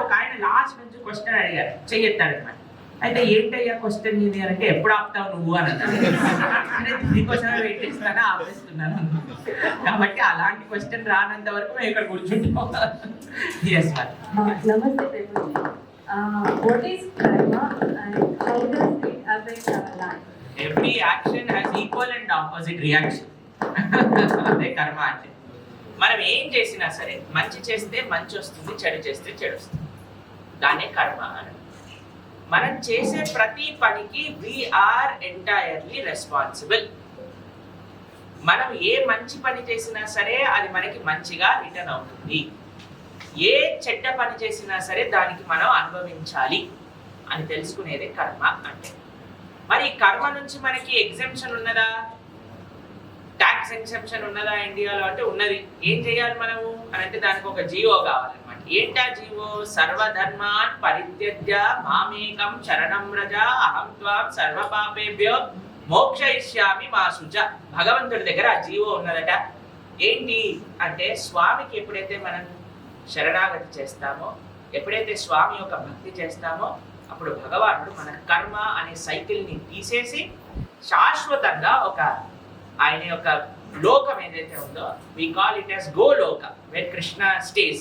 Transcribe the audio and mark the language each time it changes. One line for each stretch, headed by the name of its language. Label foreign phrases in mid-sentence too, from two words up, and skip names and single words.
Telugu: ఒక ఆయన లాస్ట్ నుంచి క్వశ్చన్ అడిగారు, చెయ్యెత్తాడనమాట. అయితే ఏంటయ్యా క్వశ్చన్ ఇది అంటే ఎప్పుడు ఆపుతావు నువ్వు అని అన్నారు. దీనికోసమే వెయిట్ చేస్తానా, ఆపేస్తున్నాను. కాబట్టి అలాంటి క్వశ్చన్ రానంత వరకు మేము ఇక్కడ కూర్చుంటాం.
English: yes ma'am.
Telugu: నమస్తే.
English: What is karma and how does it affect our life? Every action has equal and opposite reaction.
Telugu: అదే కర్మ అంటే. మనం ఏం చేసినా సరే, మంచి చేస్తే మంచి వస్తుంది, చెడు చేస్తే చెడు వస్తుంది. దానే కర్మ అని. మనం చేసే ప్రతి పనికి
English: we are entirely responsible.
Telugu: మనం ఏ మంచి పని చేసినా సరే అది మనకి మంచిగా రిటర్న్ అవుతుంది. ఏ చెడ్డ పని చేసినా సరే దానికి మనం అనుభవించాలి అని తెలుసుకునేదే కర్మ అంటే. మరి కర్మ నుంచి మనకి ఎగ్జెంప్షన్ ఉన్నదా,
English: tax exemption
Telugu: ఉన్నదా ఇండియాలో అంటే ఉన్నది. ఏం చేయాలి మనము అని అంటే దానికి ఒక జీవో కావాలన్నమాట. ఏంటా జీవో?
Sanskrit: సర్వధర్మాన్ పరిత్యజ్య మామేకం శరణం వ్రజ అహం త్వాం సర్వపాపేభ్యో మోక్షయిష్యామి మా శుచ.
Telugu: భగవంతుడి దగ్గర ఆ జీవో ఉన్నదట. ఏంటి అంటే స్వామికి ఎప్పుడైతే మనం శరణాగతి చేస్తామో, ఎప్పుడైతే స్వామి యొక్క భక్తి చేస్తామో అప్పుడు భగవానుడు మన కర్మ అనే సైకిల్ని తీసేసి శాశ్వతంగా ఒక ఆయన యొక్క లోకం ఏదైతే ఉందో
English: we call it as Goloka where Krishna stays.